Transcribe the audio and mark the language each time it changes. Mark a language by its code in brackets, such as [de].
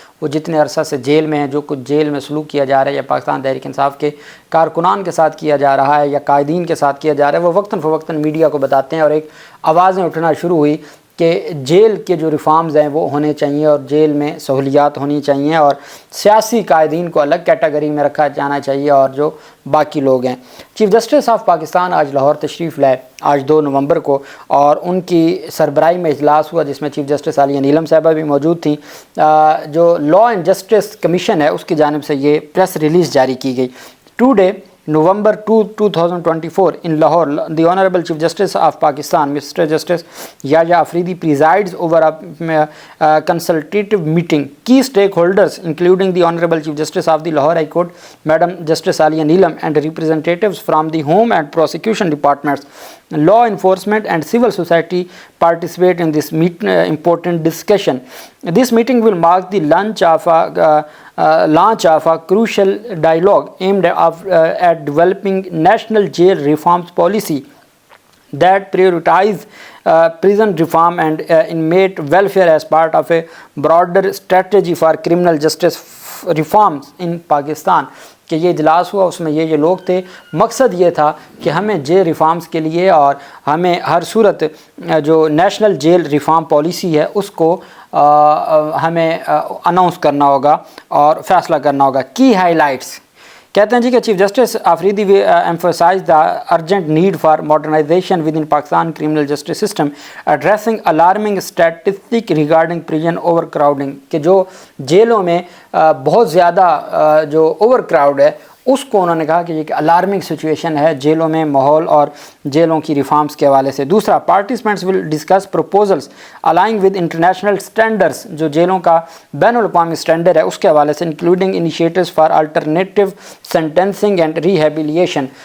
[ur] وہ جتنے عرصہ سے جیل میں ہیں، جو کچھ جیل میں سلوک کیا جا رہا ہے یا پاکستان تحریک انصاف کے کارکنان کے ساتھ کیا جا رہا ہے یا قائدین کے ساتھ کیا جا رہا ہے، وہ وقتاً فوقتاً میڈیا کو بتاتے ہیں اور ایک آوازیں اٹھنا شروع ہوئی کہ جیل کے جو ریفارمز ہیں وہ ہونے چاہیے اور جیل میں سہولیات ہونی چاہیے اور سیاسی قائدین کو الگ کیٹیگری میں رکھا جانا چاہیے اور جو باقی لوگ ہیں. چیف جسٹس آف پاکستان آج لاہور تشریف لائے آج 2 نومبر کو، اور ان کی سربراہی میں اجلاس ہوا جس میں چیف جسٹس عالیہ نیلم صاحبہ بھی موجود تھیں. جو لا اینڈ جسٹس کمیشن ہے اس کی جانب سے یہ پریس ریلیز جاری کی گئی. [en] Today November 2, 2024 in Lahore, the Honorable Chief Justice of Pakistan, Mr. Justice Yahya Afridi, presides over a consultative meeting. Key stakeholders, including the Honorable Chief Justice of the Lahore High Court, Madam Justice Alia Neelam, and representatives from the Home and Prosecution Departments, law enforcement and civil society participate in this important discussion. This meeting will mark the launch of a crucial dialogue aimed at developing national jail reforms policy that prioritize prison reform and inmate welfare as part of a broader strategy for criminal justice reforms in Pakistan. [ur] کہ یہ اجلاس ہوا، اس میں یہ لوگ تھے. مقصد یہ تھا کہ ہمیں جیل ریفارمز کے لیے اور ہمیں ہر صورت جو نیشنل جیل ریفارم پالیسی ہے اس کو ہمیں اناؤنس کرنا ہوگا اور فیصلہ کرنا ہوگا. کی ہائی لائٹس کہتے ہیں جی کہ chief justice Afridi [en] emphasized the urgent need for modernization within Pakistan criminal justice system, addressing alarming statistic regarding prison overcrowding. [ur] کہ جو جیلوں میں بہت زیادہ جو اوور کراؤڈ ہے اس کو انہوں نے کہا کہ یہ ایک الارمنگ سچویشن ہے جیلوں میں ماحول اور جیلوں کی ریفارمز کے حوالے سے. [en] دوسرا، participants will discuss proposals aligning with international standards, [ur] جو جیلوں کا بین الاقوامی اسٹینڈرڈ ہے اس کے حوالے سے، [en] Including initiatives for alternative sentencing and rehabilitation.